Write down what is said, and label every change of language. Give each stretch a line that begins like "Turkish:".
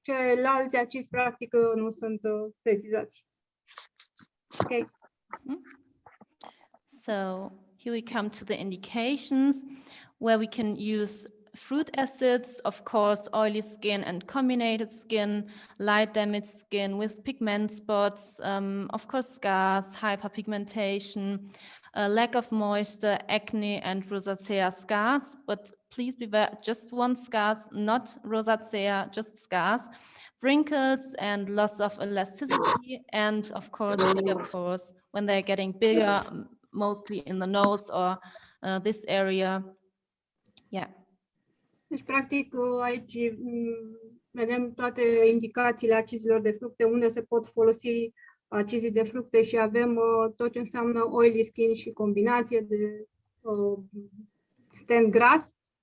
Romanian: Ceilalți acizi practic nu sunt sesizați.
English: Ok. So here we come to the indications where we can use fruit acids, of course, oily skin and comminuted skin, light damaged skin with pigment spots, of course, scars, hyperpigmentation, lack of moisture, acne, and rosacea scars. But please beware, just one scars, not rosacea, just scars, wrinkles and loss of elasticity, and of course, bigger pores when they're getting bigger, mostly in the nose or this area. Yeah.
Romanian: Deci, practic, aici vedem toate indicațiile acizilor de fructe, unde se pot folosi acizii de fructe și avem tot ce înseamnă
English: oily skin
Romanian: și combinație de stent gras,